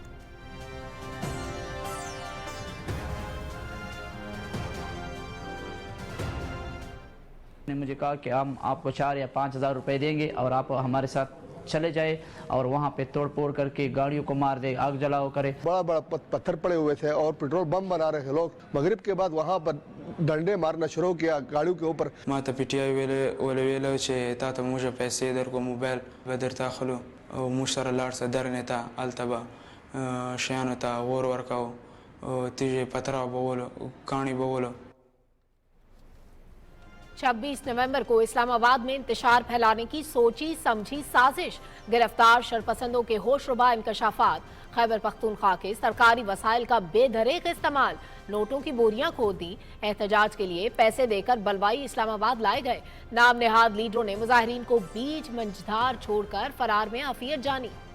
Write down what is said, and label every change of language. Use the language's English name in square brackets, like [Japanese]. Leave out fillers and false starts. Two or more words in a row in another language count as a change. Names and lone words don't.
[Urdu] نے مجھے کہا کہ ہم آپ کو 4 یا 5 ہزار روپے دیں گے اور آپ ہمارے ساتھ چلے جائے اور وہاں پہ توڑ پھوڑ کر کے گاڑیوں کو مار دے، آگ جلاؤ کرے۔ بڑا بڑا پتھر پڑے ہوئے تھے اور پیٹرول بم بنا رہے تھے لوگ۔ مغرب کے بعد وہاں پر ڈنڈے مارنا شروع کیا گاڑیوں کے اوپر۔ [Pashto] ما ته پی ټی آی ویلو چې تا ته موږ پیسې درکو موبایل به درته اخلو او موږ سره لاړ شه درنې ته هلته به شیانو ته اور ورکوو تیږې پتھرا بولو کاڼي بولو۔ [Urdu] 26 نومبر کو اسلام آباد میں انتشار پھیلانے کی سوچی سمجھی سازش، گرفتار شرپسندوں کے ہوش ربا انکشافات، خیبر پختونخوا کے سرکاری وسائل کا بے دریغ استعمال، نوٹوں کی بوریاں کھود دی، احتجاج کے لیے پیسے دے کر بلوائی اسلام آباد لائے گئے، نام نہاد لیڈروں نے مظاہرین کو بیچ منجھدار چھوڑ کر فرار میں عافیت جانی۔